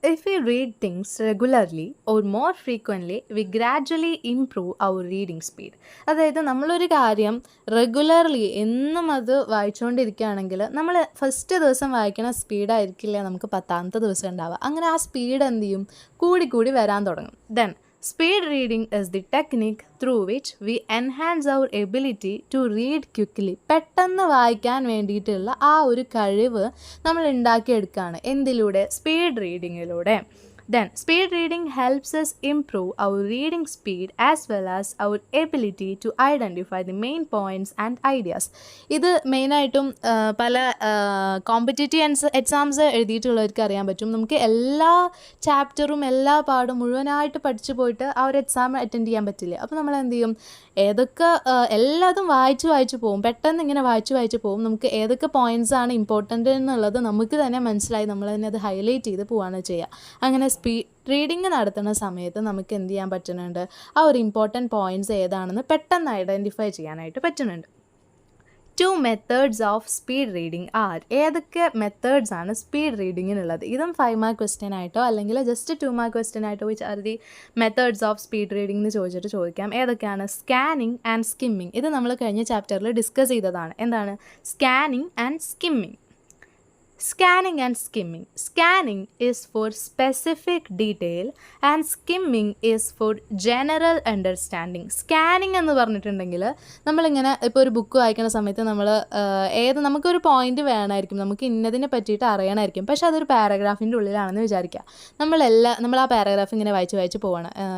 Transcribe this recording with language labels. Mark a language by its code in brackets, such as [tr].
[en] If we read things regularly or more frequently we gradually improve our reading speed. [ml] അതായത് നമ്മളൊരു കാര്യം regularly എന്നും അത് വായിച്ചുകൊണ്ടിരിക്കുകയാണെങ്കിൽ നമ്മൾ ഫസ്റ്റ് ദിവസം വായിക്കണ സ്പീഡായിരിക്കില്ല നമുക്ക് 10ാമത്തെ ദിവസം ഉണ്ടാവുക. അങ്ങനെ ആ സ്പീഡ് എന്ത് ചെയ്യും, കൂടി വരാൻ തുടങ്ങും. [en] Then speed reading is the technique through which we enhance our ability to read quickly. [ml] പെട്ടെന്ന് വായിക്കാൻ വേണ്ടിയിട്ടുള്ള ആ ഒരു കഴിവ് നമ്മൾ ഉണ്ടാക്കിയെടുക്കുകയാണ്. എന്തിലൂടെ, speed റീഡിങ്ങിലൂടെ. [en] Then speed reading helps us improve our reading speed as well as our ability to identify the main points and ideas. [ml] ഇത് മെയിനായിട്ടും പല കോമ്പറ്റേറ്റീവ് എക്സാംസ് എഴുതിയിട്ടുള്ളവർക്ക് അറിയാൻ പറ്റും. നമുക്ക് എല്ലാ ചാപ്റ്ററും എല്ലാ പാടും മുഴുവനായിട്ട് പഠിച്ചു പോയിട്ട് ആ ഒരു എക്സാം അറ്റൻഡ് ചെയ്യാൻ പറ്റില്ല. അപ്പോൾ നമ്മൾ എന്ത് ചെയ്യും, ഏതൊക്കെ എല്ലാതും വായിച്ച് പോകും, പെട്ടെന്ന് ഇങ്ങനെ വായിച്ച് പോകും. നമുക്ക് ഏതൊക്കെ പോയിൻറ്റ്സാണ് ഇമ്പോർട്ടൻ്റ് എന്നുള്ളത് നമുക്ക് തന്നെ മനസ്സിലായി, നമ്മൾ തന്നെ അത് ഹൈലൈറ്റ് ചെയ്ത് പോവുകയാണ് ചെയ്യുക. അങ്ങനെ സ്പീഡ് റീഡിങ് നടത്തുന്ന സമയത്ത് നമുക്ക് എന്ത് ചെയ്യാൻ പറ്റുന്നുണ്ട്, ആ ഒരു ഇമ്പോർട്ടൻറ്റ് പോയിൻറ്റ്സ് ഏതാണെന്ന് പെട്ടെന്ന് ഐഡൻറ്റിഫൈ ചെയ്യാനായിട്ട് പറ്റുന്നുണ്ട്. [en] 2 methods of speed reading are. [ml] ഏതൊക്കെ മെത്തേഡ്സ് ആണ് സ്പീഡ് റീഡിങ്ങിനുള്ളത്? ഇതും 5 മാർക്ക് ക്വസ്റ്റ്യൻ ആയിട്ടോ അല്ലെങ്കിൽ ജസ്റ്റ് 2 മാർക്ക് ക്വസ്റ്റ്യൻ ആയിട്ടോ [en] which are the methods of speed reading [ml] എന്ന് ചോദിച്ചിട്ട് ചോദിക്കാം. ഏതൊക്കെയാണ്? Scanning and skimming. ഇത് നമ്മൾ കഴിഞ്ഞ ചാപ്റ്ററിൽ ഡിസ്കസ് ചെയ്തതാണ്. എന്താണ് scanning and skimming? [en] Scanning and skimming. Scanning is for specific detail and skimming is for general understanding. [ml] Scanning എന്ന് പറഞ്ഞിട്ടുണ്ടെങ്കിൽ നമ്മളിങ്ങനെ ഇപ്പോൾ ഒരു ബുക്ക് വായിക്കുന്ന സമയത്ത് നമ്മൾ നമുക്കൊരു പോയിന്റ് വേണമായിരിക്കും, നമുക്ക് ഇന്നതിനെ പറ്റിയിട്ട് അറിയണമായിരിക്കും. പക്ഷേ അതൊരു പാരഗ്രാഫിൻ്റെ ഉള്ളിലാണെന്ന് വിചാരിക്കുക. നമ്മൾ ആ പാരഗ്രാഫ് ഇങ്ങനെ വായിച്ച് പോവാണ്.